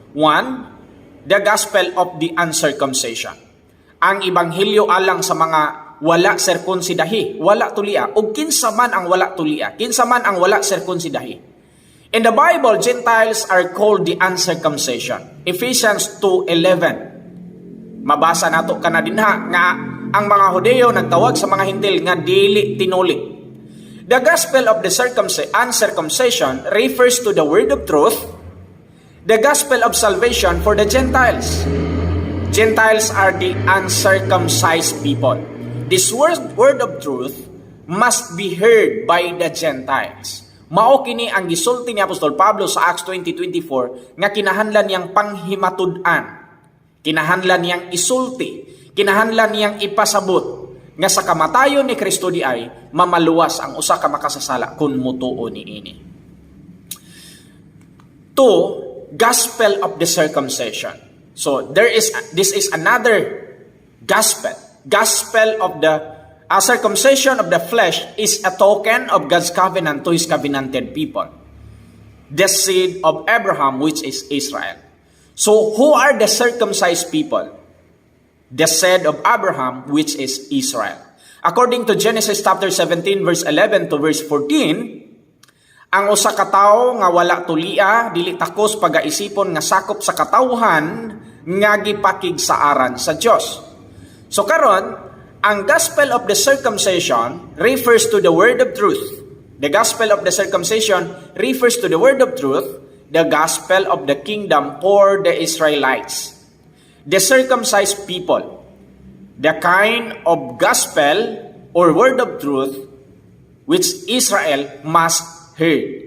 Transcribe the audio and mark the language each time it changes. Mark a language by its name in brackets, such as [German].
[English] One, the gospel of the uncircumcision. [Cebuano] Ang ebanghelyo alang sa mga wala sirkunsidahi, wala tulia, o kinsa man ang wala tulia, kinsa man ang wala sirkunsidahi. [English] In the Bible, Gentiles are called the uncircumcision. Ephesians 2:11. [Cebuano] Mabasa nato kana dinha nga ang mga Hudeo nagtawag sa mga Hintil nga dili tinuli. [English] The gospel of the uncircumcision refers to the word of truth, the gospel of salvation for the Gentiles. Gentiles are the uncircumcised people. This word of truth must be heard by the Gentiles. [Cebuano] Mao kini ang gisulti ni Apostol Pablo sa Acts 20:24 nga kinahanglan niyang panghimatud-an, kinahanglan niyang isulti, kinahanglan niyang ipasabot nga sa kamatayon ni Kristo di ay mamaluwas ang usa ka makasasala kun mutuo niini. [English] Two, gospel of the circumcision. So this is another gospel. Gospel of the circumcision of the flesh is a token of God's covenant to His covenanted people, the seed of Abraham, which is Israel. So who are the circumcised people? The seed of Abraham, which is Israel. According to Genesis chapter 17, verse 11 to verse 14, [Cebuano] ang usa ka tawo nga wala tulia, dili takos pagaisipon nga sakop sa katawhan nga gipakigsaaran sa Dios. [English] So [Cebuano] karon, ang [English] gospel of the circumcision refers to the word of truth. The gospel of the circumcision refers to the word of truth, the gospel of the kingdom for the Israelites. The circumcised people, the kind of gospel or word of truth which Israel must hear.